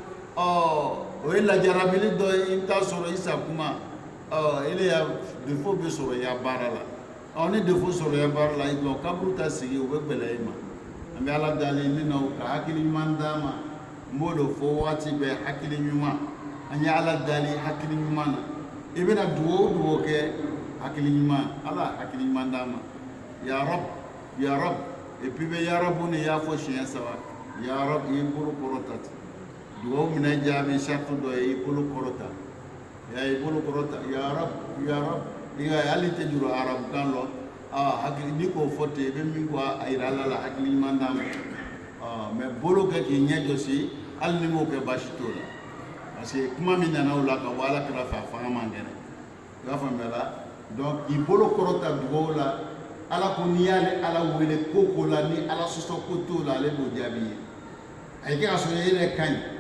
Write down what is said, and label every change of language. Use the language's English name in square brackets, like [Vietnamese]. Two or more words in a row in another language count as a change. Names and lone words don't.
[Bambara] o ye lajarabili dɔ ye i bɛ taa sɔrɔ i sakuma ele ya défaut bɛ sɔrɔ i ya baara la ni défaut sɔrɔ i ya baara la donc kaburu ta sigi o bɛ gɛlɛya i ma an bɛ ala dali ni n'aw ka hakili ɲuman d'a ma n b'o de fɔ waati bɛɛ hakili ɲuman an ye ala dali hakili ɲuman na i bɛna dugawu o dugawu kɛ hakili ɲuman ala hakili ɲuman d'a ma [Arabic] يا رب يا رب [French] et puis [Bambara] bɛ [Arabic] يا رب [Bambara] ni y'a fɔ siɲɛ saba [Arabic] يا رب [Bambara] i y'i bolo kɔrɔta ten dugawu minɛ jaabi sariti dɔ ye i y'i bolo kɔrɔta y'i bolo kɔrɔta [Arabic] يا رب يا رب [Bambara] i ka hali tɛ juru arabukan lɔ hakili ni k'o fɔ ten i bɛ min fɔ a yira ala la hakili ɲuman d'a ma mais bolo kɛ k'i ɲɛ jɔsi hali ni m'o kɛ baasi t'o la [French] parce que [Bambara] kuma min nana o la ka bɔ ala kira fɛ a fanga man kɛnɛ i b'a faamuya la donc k'i bolo kɔrɔta dugawu la ala ko n'i y'ale ala wele ko ko la ni ala sɔsɔ ko t'o la ale b'o jaabi ye a ye kɛ ka sɔrɔ e yɛrɛ ka ɲi